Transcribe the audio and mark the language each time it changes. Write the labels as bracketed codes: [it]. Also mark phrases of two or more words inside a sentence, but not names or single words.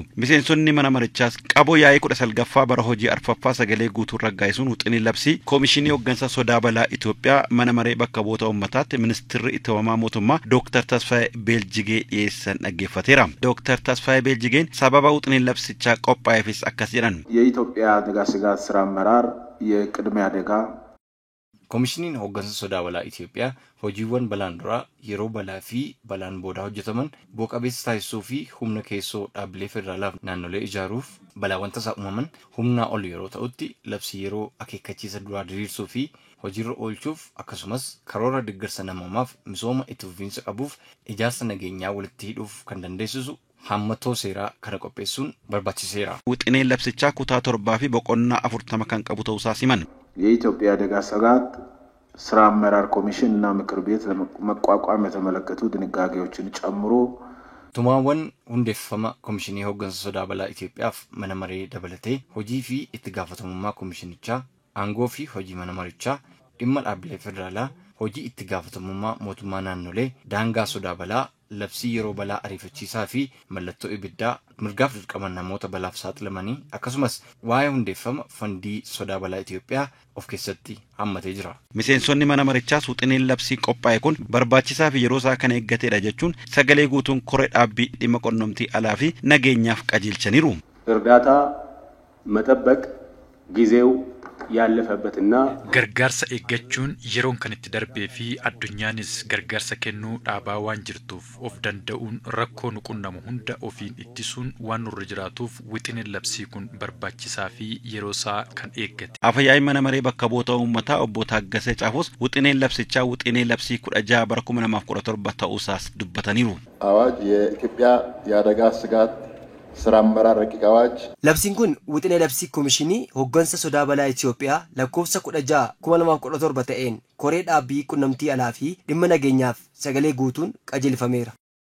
[om] Miseensonni mana marichaas qaboo yaa'ii 19ffaa bara hojii arfaffaa sagalee guutuun raggaasisuun wixinee labsii koomishinii hoggansa sodaa balaa Itoophiyaa mana maree bakka bu'oota uummataatti ministeerri itti aanaa mootummaa Dr. Tasfaayee Beeljigee dhiyeessan dhaggeeffateera. Dr. Tasfaayee Beeljigeen sababa wixineen labsichaa qophaa'eefis akkas jedhan. [am] የኢትዮጵያ አደጋ ስጋት ስራ አመራር የቅድሚያ አደጋ [om] ኮሚሽኒን hoggansa sodaa balaa Itoophiyaa hojiiwwan balaan dura yeroo balaa fi balaan booda hojjetaman bu'a qabeessa taasisuu fi humna keessoo dhaabbilee federaalaaf naannolee ijaaruuf balaawwan tasaa uumaman humnaa ol yeroo ta'utti labsii yeroo akeekkachiisa duraa diriirsuu fi hojiirra oolchuuf akkasumas karoora deeggarsa namoomaaf misooma itti fufiinsa qabuuf ijaarsa nageenyaa walitti hidhuuf kan dandeessisu hammatoo seeraa kana qopheessuun barbaachiseera. Wixineen labsichaa kutaa 7 fi boqonnaa 40 kan qabu ta'uu siman. [am] የኢትዮጵያ አደጋ ስጋት ስራ አመራር ኮሚሽን እና ምክር ቤት ለመቋቋም የተመለከቱ ድንጋጌዎችን ጨምሮ [om] tumaawwan hundeeffama komishinii hoggansa sodaa balaa Itoophiyaaf mana maree dabalatee hojii fi itti gaafatamummaa komishinichaa aangoo fi hojii mana marichaa dhimma dhaabbilee federaalaa hojii itti gaafatamummaa mootummaa naannolee daangaa sodaa balaa labsii yeroo balaa ariifachiisaa fi mallattoo ibiddaa mirgaaf dirqama namoota balaaf saaxilamanii akkasumas waa'ee hundeeffama fandii sodaa balaa Itoophiyaa of keessatti hammatee jira. Miseensonni mana marichaas wixineen labsii qophaa'e kun barbaachisaa fi yeroo isaa kan eeggateedha jechuun sagalee guutuun koree dhaabbii dhimma qunnamtii alaa fi nageenyaaf qajeelchaniiru. [am] እርዳታ መጠበቅ ጊዜው ያለፈበትና [om] gargaarsa eeggachuun yeroon kan itti darbee fi addunyaanis gargaarsa kennuu dhaabaa waan jirtuuf of danda'uun rakkoo nu qunnamu hunda ofiin ittisuun waan nurra jiraatuuf wixineen labsii kun barbaachisaa fi yeroo isaa kan eeggate. Afyaa'ii mana maree bakka bu'oota uummataa obbo Taaggasee Caafoos wixineen labsichaa wixinee labsii 16 bara 2017 ta'uusaas dubbataniiru. [am] አዋጅ የኢትዮጵያ የአደጋ ስጋት ስራ አመራር ረቂቅ አዋጅ [om] labsiin kun wixinee labsii koomishinii hoggansa sodaa balaa Itoophiyaa lakkoofsa 16 2017 ta'een koree dhaabbii qunnamtii alaa fi dhimma nageenyaaf sagalee guutuun qajeelfameera.